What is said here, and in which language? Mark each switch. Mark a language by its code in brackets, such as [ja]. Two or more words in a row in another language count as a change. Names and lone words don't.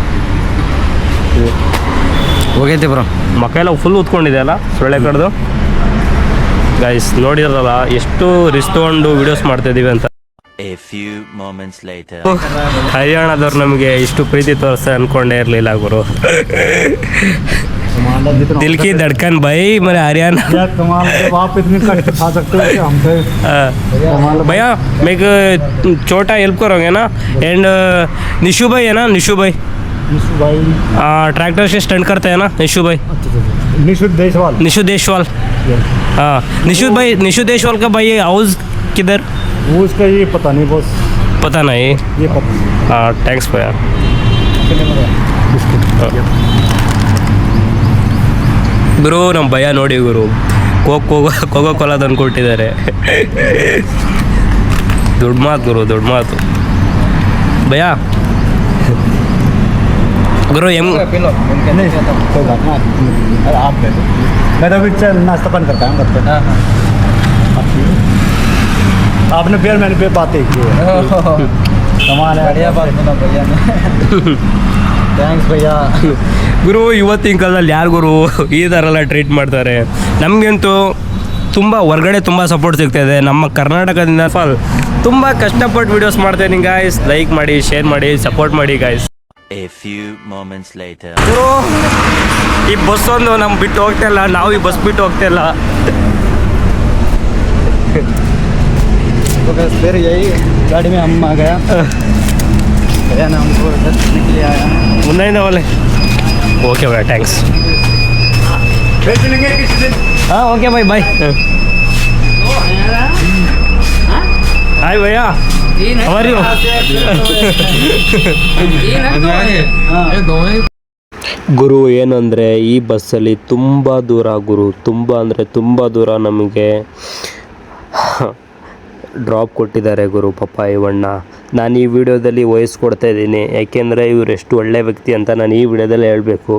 [kn] ಹೋಗೈತಿ ಬ್ರೋ, ಮಕ್ಕ ಎಲ್ಲ ಫುಲ್ ಉತ್ಕೊಂಡಿದೆ ಅಲ್ಲ ಸೊಳ್ಳೆ ಕಡ್ದು ಗೈಸ್. ನೋಡಿರಲ್ಲ ಎಷ್ಟು ರಿಸ್ಕ್ ತೊಗೊಂಡು ವಿಡಿಯೋಸ್ ಮಾಡ್ತಾಯಿದ್ದೀವಿ ಅಂತ. ಹರಿಯಾಣದವ್ರು ನಮಗೆ ಇಷ್ಟು ಪ್ರೀತಿ ತೋರಿಸ್ತಾರೆ ಅಂದ್ಕೊಂಡೇ ಇರಲಿಲ್ಲ ಗುರು. [hi] दिल की धड़कन भाई मेरे हरियाणा. आप इतनी कष्ट खा सकते हो क्या हमसे? भैया मैं एक छोटा हेल्प करोगे ना? एंड निशु भाई है ना, निशु भाई ट्रैक्टर से स्टंट करते हैं ना, निशु भाई. निशु देशवाल हाँ, निशु देशवाल का भाई हाउस किधर? उसका ये पता नहीं बॉस, पता नहीं. ये पता हाँ थैंक्स भैया. [kn] ಗುರು ನಮ್ಮ ಭಯ ನೋಡಿ ಗುರು, ಕೋಕೋ ಕೋಲಾ ತಂದು ಕೊಟ್ಟಿದ್ದಾರೆ. ದೊಡ್ಡ ಮಾತು ಗುರು, ದೊಡ್ಡ ಮಾತು ಭಯ. [hi] गुरु एम नाश्ता पानी करता हूँ. आपने फिर मैंने पे बातें की कमाल है. बढ़िया बात सुना भैया ने. [kn] ಥ್ಯಾಂಕ್ಸ್ ಭಯ್ಯ. ಗುರು ಇವತ್ತಿನ ಕಾಲದಲ್ಲಿ ಯಾರು ಗುರು ಈ ಥರ ಎಲ್ಲ ಟ್ರೀಟ್ ಮಾಡ್ತಾರೆ? ನಮಗಂತೂ ತುಂಬ ಹೊರಗಡೆ ತುಂಬ ಸಪೋರ್ಟ್ ಸಿಗ್ತಾಯಿದೆ. ನಮ್ಮ ಕರ್ನಾಟಕದಿಂದ ತುಂಬ ಕಷ್ಟಪಟ್ಟು ವೀಡಿಯೋಸ್ ಮಾಡ್ತೇನೆ ಗಾಯ್ಸ್. ಲೈಕ್ ಮಾಡಿ, ಶೇರ್ ಮಾಡಿ, ಸಪೋರ್ಟ್ ಮಾಡಿ ಗಾಯ್ಸ್. ಗುರು ಈ ಬಸ್ ಒಂದು ನಮ್ಗೆ ಬಿಟ್ಟು ಹೋಗ್ತಾಯಿಲ್ಲ, ನಾವು ಈ ಬಸ್ ಬಿಟ್ಟು ಹೋಗ್ತಾಯಿಲ್ಲ. [hi] फिर यही गाड़ी में हम आ गया. हमको के लिए आया [kn] ಮುಂದೆಯಿಂದ ಒಳ್ಳೆ. ಓಕೆ ಭಯ್ಯ ಥ್ಯಾಂಕ್ಸ್. [hi] हाँ ओके भाई बाय. हाय भैया, [en] how are you? [kn] ಗುರು ಏನಂದರೆ ಈ ಬಸ್ಸಲ್ಲಿ ತುಂಬ ದೂರ ಗುರು, ತುಂಬ ಅಂದರೆ ತುಂಬ ದೂರ ನಮಗೆ ಡ್ರಾಪ್ ಕೊಟ್ಟಿದ್ದಾರೆ ಗುರು ಪಾಪ ಇವಣ್ಣ. ನಾನು ಈ ವಿಡಿಯೋದಲ್ಲಿ ವಾಯ್ಸ್ ಕೊಡ್ತಾ ಇದ್ದೀನಿ ಯಾಕೆಂದರೆ ಇವ್ರು ಎಷ್ಟು ಒಳ್ಳೆ ವ್ಯಕ್ತಿ ಅಂತ ನಾನು ಈ ವಿಡಿಯೋದಲ್ಲಿ ಹೇಳಬೇಕು.